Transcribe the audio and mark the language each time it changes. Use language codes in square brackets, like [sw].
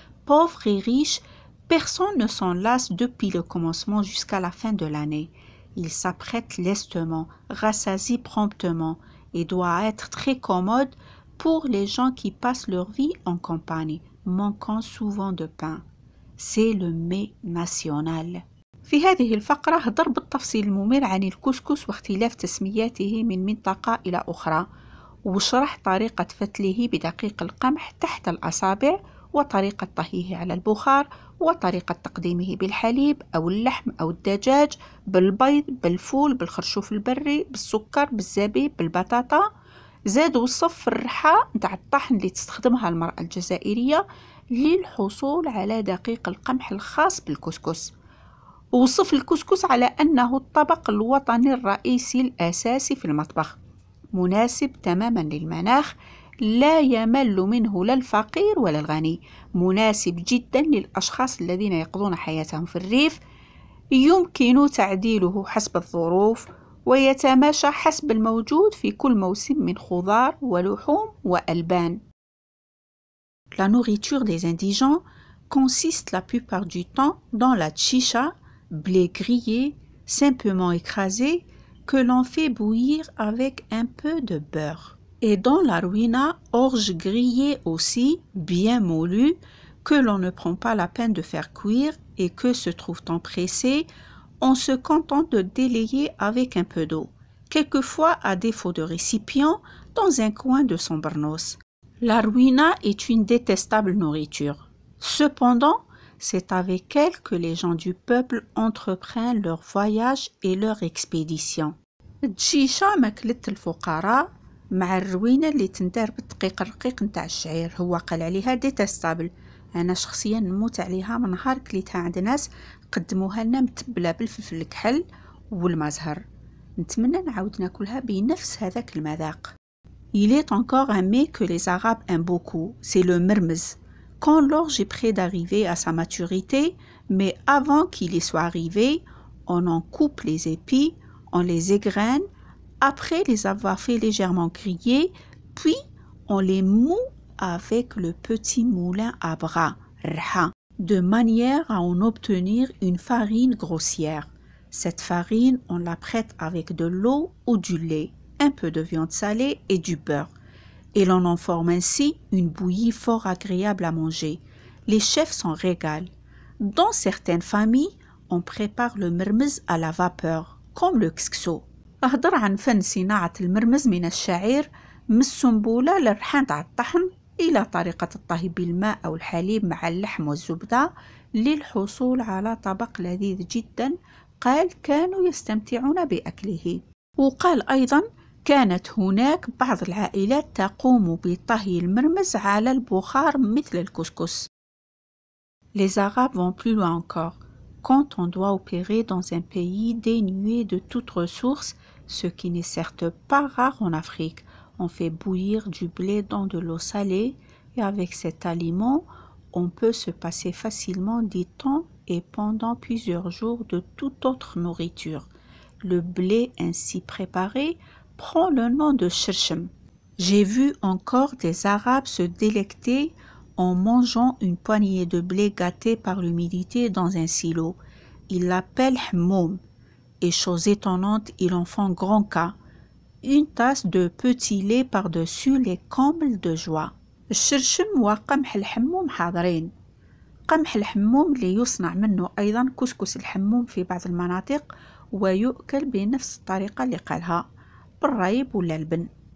[fr] Pauvre et riche, personne ne s'en lasse depuis le commencement jusqu'à la fin de l'année. Il s'apprête lestement, rassasie promptement et doit être très commode pour les gens qui passent leur vie en campagne, manquant souvent de pain. C'est le mets national. [ar] في هذه الفقرة هضر بالتفصيل الممل عن الكسكس واختلاف تسمياته من منطقة إلى أخرى، وشرح طريقة فتله بدقيق القمح تحت الأصابع، وطريقة طهيه على البخار، وطريقة تقديمه بالحليب أو اللحم أو الدجاج، بالبيض، بالفول، بالخرشوف البري، بالسكر، بالزبيب، بالبطاطا. زاد وصف الرحى نتاع الطحن اللي تستخدمها المرأة الجزائرية للحصول على دقيق القمح الخاص بالكسكس. ووصف الكسكس على أنه الطبق الوطني الرئيسي الأساسي في المطبخ، مناسب تماما للمناخ، لا يمل منه لا الفقير ولا الغني، مناسب جدا للأشخاص الذين يقضون حياتهم في الريف، يمكن تعديله حسب الظروف ويتماشى حسب الموجود في كل موسم من خضار ولحوم وألبان. [fr] La nourriture des indigents consiste la plupart du temps dans la chicha, blé grillé, simplement écrasé, que l'on fait bouillir avec un peu de beurre. Et dans la ruina, orge grillée aussi, bien moulue, que l'on ne prend pas la peine de faire cuire et que, se trouve-t-on pressé, on se contente de délayer avec un peu d'eau, quelquefois à défaut de récipient, dans un coin de son bernos. La ruina est une détestable nourriture. Cependant, c'est avec elle que les gens du peuple entreprennent leur voyage et leur expédition. [ar] الدشيشة ماكلة الفقراء مع الروينة اللي تندار بالدقيق الرقيق نتاع الشعير، هو قال عليها ديتستابل. أنا شخصيا نموت عليها من نهار كليتها عند ناس قدموها لنا متبلة بالفلفل الكحل والمزهر. نتمنى نعاود ناكلها بنفس هذاك المذاق. [fr] Il est encore un mets que les Arabes aiment beaucoup, c'est le mermez. Quand l'orge est près d'arriver à sa maturité, mais avant qu'il y soit arrivé, on en coupe les épis, on les égrène, après les avoir fait légèrement griller, puis on les moud avec le petit moulin à bras, rha, de manière à en obtenir une farine grossière. Cette farine, on la prête avec de l'eau ou du lait, un peu de viande salée et du beurre. Et l'on en forme ainsi une bouillie fort agréable à manger. Les chefs s'en régalent. Dans certaines familles, on prépare le mermez à la vapeur, comme le kskso. [ar] أهضر عن فن صناعة المرمز من الشعير من السنبولة للرحان تاع الطحن إلى طريقة الطهي بالماء أو الحليب مع اللحم والزبدة للحصول على طبق لذيذ جدا. قال كانوا يستمتعون بأكله. وقال أيضا كانت هناك بعض العائلات تقوم بطهي المرمز على البخار مثل الكسكس. [fr] Les Arabes vont plus loin encore. Quand on doit opérer dans un pays dénué de toute ressource, ce qui n'est certes pas rare en Afrique, on fait bouillir du blé dans de l'eau salée et avec cet aliment, on peut se passer facilement du temps et pendant plusieurs jours de toute autre nourriture. Le blé ainsi préparé prend le nom de shirshim. J'ai vu encore des Arabes se délecter en mangeant une poignée de blé gâté par l'humidité dans un silo. Ils l'appellent hammoum. Et chose étonnante, ils en font grand cas. Une tasse de petit lait par-dessus les combles de joie. [ar] الشرشم وقمح الحموم حاضرين. قمح الحموم اللي يصنع منه أيضا كسكس الحموم في بعض المناطق ويؤكل بنفس الطريقة اللي قالها بالريب ولا البن.